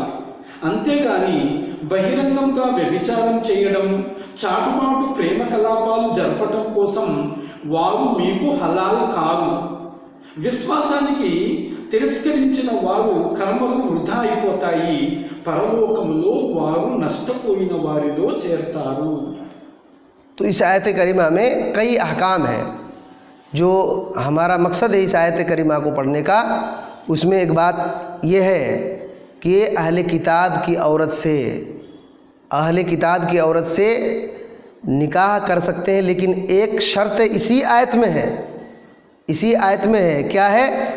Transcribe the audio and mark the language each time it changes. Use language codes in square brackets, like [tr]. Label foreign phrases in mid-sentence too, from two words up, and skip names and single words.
[te] అంతేగాని బహిరంగంగా వ్యభిచారం చేయడం, చాటుమాటు ప్రేమ కలాపాలు జరపటం కోసం వారు మీకు హలాల్ కాదు. విశ్వాసానికి తిరస్కరించిన వారు కర్మలు వృధా అయిపోతాయి, పరలోకములో వారు నష్టపోయిన వారిలో చేరతారు. [ur] تو اس آیت کریمہ میں کئی احکام ہیں. جو ہمارا مقصد ہے اس آیت کریمہ کو پڑھنے کا، اس میں ایک بات یہ ہے کہ اہل کتاب کی عورت سے نکاح کر سکتے ہیں، لیکن ایک شرط اسی آیت میں ہے، کیا ہے؟